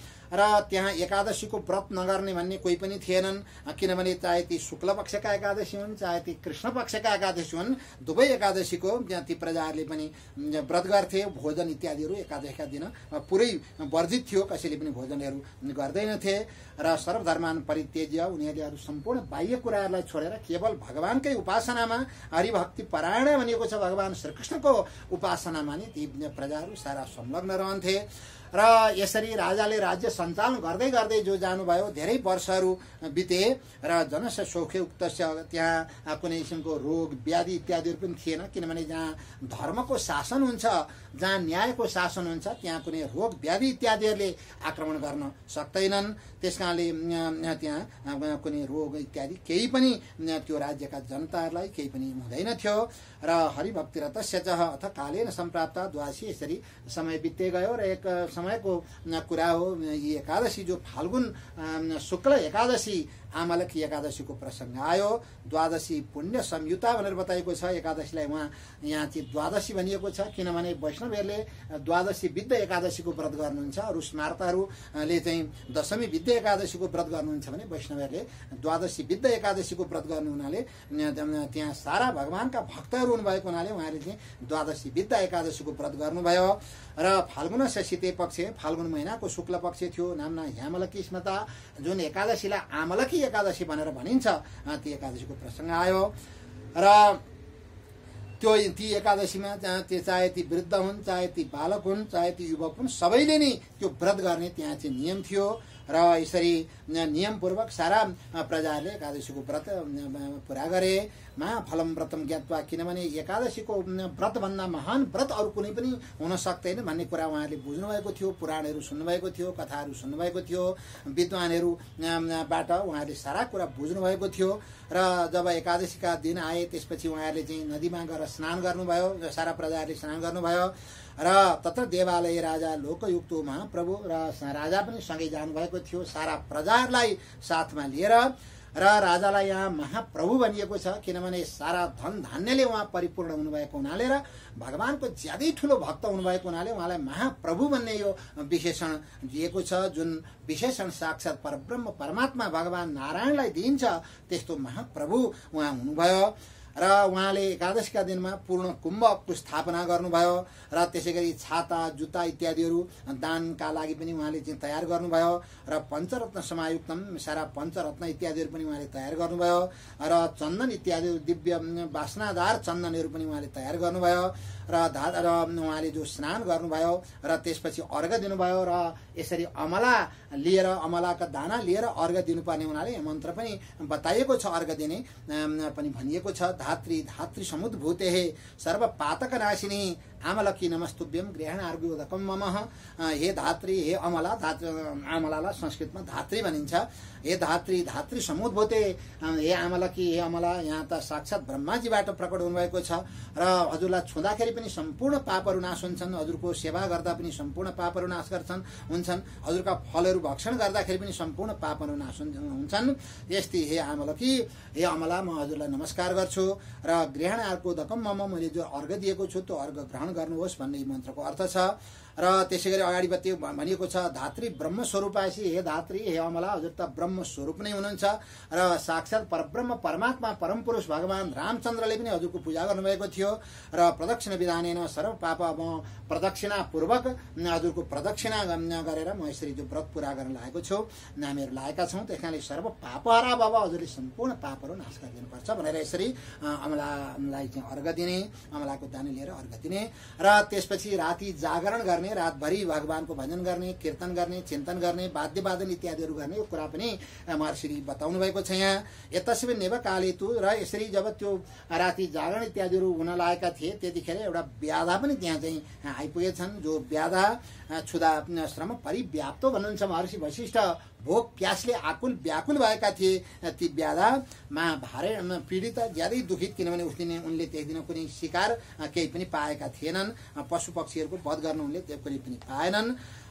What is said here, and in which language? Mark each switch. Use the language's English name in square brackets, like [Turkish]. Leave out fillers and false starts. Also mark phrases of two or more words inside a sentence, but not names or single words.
[Nepali] र त्यहाँ एकादशीको व्रत नगर्ने भन्ने कोही पनि थिएनन्, किनभने चाहे ती शुक्ल पक्षका एकादशी हुन् चाहे ती कृष्ण पक्षका एकादशी हुन्, दुवै एकादशीको ती प्रजाहरूले पनि व्रत गर्थे। भोजन इत्यादिहरू एकादशीका दिन पुरै वर्जित थियो, कसैले पनि भोजनहरू गर्दैनथे। र [Sanskrit] सर्वधर्मान परित्यज्य [Nepali] उनीहरूले सम्पूर्ण बाह्य कुराहरूलाई छोडेर केवल भगवानकै उपासनामा, हरिभक्ति परायण भनिएको छ भगवान श्रीकृष्णको उपासनामा नि ती प्रजाहरू सारा संलग्न रहन्थे। र यसरी राजाले राज्य सञ्चालन गर्दै गर्दै जो जानुभयो, धेरै वर्षहरू बिते र [Sanskrit] जनस्य सौख्य उक्तस्य [Nepali] त्यहाँ कुनै किसिमको रोग व्याधि इत्यादिहरू पनि थिएन, किनभने जहाँ धर्मको शासन हुन्छ, जहाँ न्यायको शासन हुन्छ, त्यहाँ कुनै रोग व्याधि इत्यादिहरूले आक्रमण गर्न सक्दैनन्। त्यसकारणले त्यहाँ कुनै रोग इत्यादि केही पनि त्यो राज्यका जनताहरूलाई केही पनि हुँदैन थियो। [Sanskrit] र हरिभक्तिरतस्य च अथ कालेन सम्प्राप्त द्वादशी, [Nepali] यसरी समय बित्दै गयो र एक समयको कुरा हो। यी एकादशी जो फाल्गुन शुक्ल एकादशी आमलकी एकादशीको प्रसङ्ग आयो। [Sanskrit] द्वादशी पुण्य संयुता [Nepali] भनेर बताइएको छ एकादशीलाई। यहाँ चाहिँ द्वादशी भनिएको छ किनभने वैष्णवहरूले द्वादशी विद्ध एकादशीको व्रत गर्नुहुन्छ, अरू स्मार्तहरूले चाहिँ दशमी विद्ध एकादशीको व्रत गर्नुहुन्छ भने वैष्णवहरूले द्वादशी विद्ध एकादशीको व्रत गर्नु हुनाले त्यहाँ सारा भगवानका भक्तहरू हुनुभएको हुनाले उहाँले चाहिँ द्वादशी विद्ध एकादशीको व्रत गर्नुभयो। र [Sanskrit] फाल्गुनस्य शीते पक्ष, [Nepali] फाल्गुन महिनाको शुक्ल पक्ष थियो, [Sanskrit] नामना ह्यामलकी स्मृता, [Nepali] जुन एकादशीलाई आमलकी एकादशी भनेर भनिन्छ, ती एकादशीको प्रसङ्ग आयो। र त्यो ती एकादशीमा चाहे ती वृद्ध हुन्, चाहे ती बालक हुन्, चाहे ती युवक हुन्, सबैले नै त्यो व्रत गर्ने त्यहाँ चाहिँ नियम थियो। र यसरी नियमपूर्वक सारा प्रजाहरूले एकादशीको व्रत पुरा गरे। [Sanskrit] महाफलम व्रतम ज्ञात्वा, [Nepali] किनभने एकादशीको व्रतभन्दा महान व्रत अरू कुनै पनि हुन सक्दैन भन्ने कुरा उहाँहरूले बुझ्नुभएको थियो। पुराणहरू सुन्नुभएको थियो, कथाहरू सुन्नुभएको थियो, विद्वानहरूबाट उहाँहरूले सारा कुरा बुझ्नुभएको थियो। र जब एकादशीका दिन आए त्यसपछि उहाँहरूले चाहिँ नदीमा गएर स्नान गर्नुभयो, सारा प्रजाहरूले स्नान गर्नुभयो। र [Sanskrit] तत्र देवालय राजा लोकयुक्तो महाप्रभु, [Nepali] र राजा पनि सँगै जानुभएको थियो सारा प्रजाहरूलाई साथमा लिएर। र राजालाई यहाँ महाप्रभु भनिएको छ किनभने सारा धन धान्यले उहाँ परिपूर्ण हुनुभएको हुनाले र भगवानको ज्यादै ठुलो भक्त हुनुभएको हुनाले उहाँलाई महाप्रभु भन्ने यो विशेषण दिएको छ। जुन विशेषण साक्षात् परब्रह्म परमात्मा भगवान नारायणलाई दिइन्छ, त्यस्तो महाप्रभु उहाँ हुनुभयो। र उहाँले एकादशीका दिनमा पूर्ण कुम्भको स्थापना गर्नुभयो। र त्यसै गरी छाता, जुत्ता इत्यादिहरू दानका लागि पनि उहाँले चाहिँ तयार गर्नुभयो। र [Sanskrit] पञ्चरत्न समायुक्तम, [Nepali] सारा पञ्चरत्न इत्यादिहरू पनि उहाँले तयार गर्नुभयो। र चन्दन इत्यादि दिव्य वासनादार चन्दनहरू पनि उहाँले तयार गर्नुभयो। र उहाँले जो स्नान गर्नुभयो र त्यसपछि अर्घ दिनुभयो। र यसरी अमला लिएर, अमलाका दाना लिएर अर्घ दिनुपर्ने हुनाले मन्त्र पनि बताइएको छ, अर्घ दिने पनि भनिएको छ। [Sanskrit] धात्री धात्री समुद्भूते सर्व पातक नाशिनी आमलकी नमस्तुभ्यम गृहणार्घ्योदकम मम। [Nepali] हे धात्री, हे अमला, अमलालाई संस्कृतमा धात्री भनिन्छ। हे [Sanskrit] धात्री धात्री समुद्भूते, [Nepali] हे आमलकी, हे अमला, यहाँ त साक्षात् ब्रह्माजीबाट प्रकट हुनुभएको छ। र हजुरलाई छुँदाखेरि पनि सम्पूर्ण पापहरू नाश हुन्छन्, हजुरको सेवा गर्दा पनि सम्पूर्ण पापहरू नाश हुन्छन्, हजुरका फलहरू भक्षण गर्दाखेरि पनि सम्पूर्ण पापहरू नाश हुन्छन्। यस्तै हे आमलकी, हे अमला, म हजुरलाई नमस्कार गर्छु। र [Sanskrit] गृहणार्घ्योदकम मम, [Nepali] मैले जो अर्घ दिएको छु त्यो अर्घ ग्रहण गर्नुहोस् भन्ने मन्त्रको अर्थ छ। र त्यसै गरी अगाडि भनिएको छ [Sanskrit] धात्री ब्रह्म स्वरूपासी, [Nepali] हे धात्री, हे अमला, हजुर त ब्रह्म स्वरूप नै हुनुहुन्छ। र साक्षात् परब्रह्म परमात्मा परम पुरुष भगवान रामचन्द्रले पनि हजुरको पूजा गर्नुभएको थियो। र [Sanskrit] प्रदक्षिण विधानेन सर्व पाप, [Nepali] म प्रदक्षिणा पूर्वक हजुरको प्रदक्षिणा गरेर म यसरी जो व्रत पुरा गर्न लागेको छु, नामीहरू लागेका छौँ, त्यस कारणले [Sanskrit] सर्व पापहरा [Nepali] बाबा हजुरले सम्पूर्ण पापहरू नाश गरिदिनुपर्छ भनेर यसरी अमलालाई चाहिँ अर्घ दिने, अमलाको दाना लिएर अर्घ दिने। र त्यसपछि राति जागरण गर्ने, रातभरि भगवानको भजन गर्ने, कीर्तन गर्ने, चिन्तन गर्ने, वाद्य वादन इत्यादिहरू गर्ने, यो कुरा पनि महर्षिले बताउनु भएको छ यहाँ। [Sanskrit] यतस्मिन् नेव काले तु, [Nepali] र यसरी जब त्यो राति जागरण इत्यादिहरू हुन लागेका थिए त्यतिखेर एउटा व्याधा पनि त्यहाँ चाहिँ आइपुगेछन्। जो व्याधा [Sanskrit] क्षुधा श्रम परिव्याप्तो [Nepali] भन्नुहुन्छ महर्षि वशिष्ठ। भोक प्यासले आकुल व्याकुल भएका थिए ती व्याधामा भारे पीडित, ज्यादै दुखित, किनभने उस दिन उनले त्यही दिन कुनै शिकार केही पनि पाएका थिएनन्, पशु पक्षीहरूको वध गर्न उनले कुनै पनि पाएनन्।